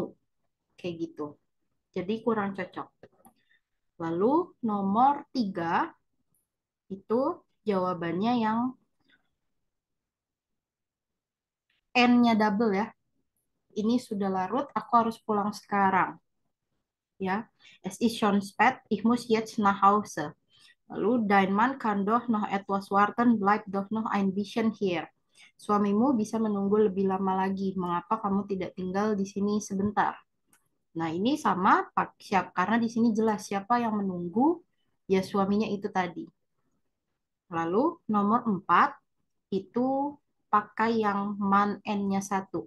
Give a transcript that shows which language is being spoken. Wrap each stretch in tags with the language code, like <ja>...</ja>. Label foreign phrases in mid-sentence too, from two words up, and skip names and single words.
<id>Kayak gitu. Jadi kurang cocok. Lalu nomor 3, itu jawabannya yang N-nya double ya. Ini sudah larut, aku harus pulang sekarang. Ya,</id> <de>es ist schon spät, ich muss jetzt nach Hause. Lalu, dein Mann kann doch noch etwas warten, bleib doch noch ein bisschen hier.</de> <id>Suamimu bisa menunggu lebih lama lagi. Mengapa kamu tidak tinggal di sini sebentar? Nah, ini sama karena di sini jelas siapa yang menunggu, ya suaminya itu tadi. Lalu, nomor 4, itu pakai yang man N-nya 1.</id>